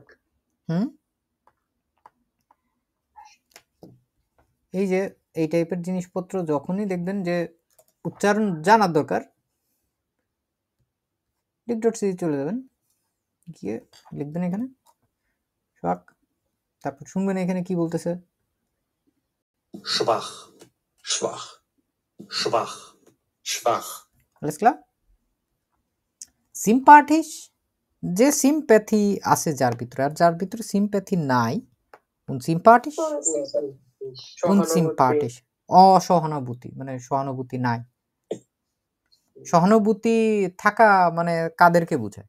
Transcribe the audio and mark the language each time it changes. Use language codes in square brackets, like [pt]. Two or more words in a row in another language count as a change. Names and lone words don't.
[bn] হুম এই যে এই টাইপের জিনিসপত্র যখনই দেখবেন যে উচ্চারণ জানার দরকার, ডিক.সি চলে যাবেন, গিয়ে লিখবেন এখানে শোয়াক, তারপর শুনবেন এখানে কি বলতেছে, [de] schwach schwach schwach schwach alles klar? [bn] সিম্পাথিস, যে সিম্প্যাথি আছে যার ভিতরে, আর যার ভিতরে সিম্প্যাথি নাই, সিম্পাথিস সিম্পাথিস অসহানুভূতি, মানে সহানুভূতি নাই। সহানুভূতি থাকা মানে কাদেরকে বোঝায়?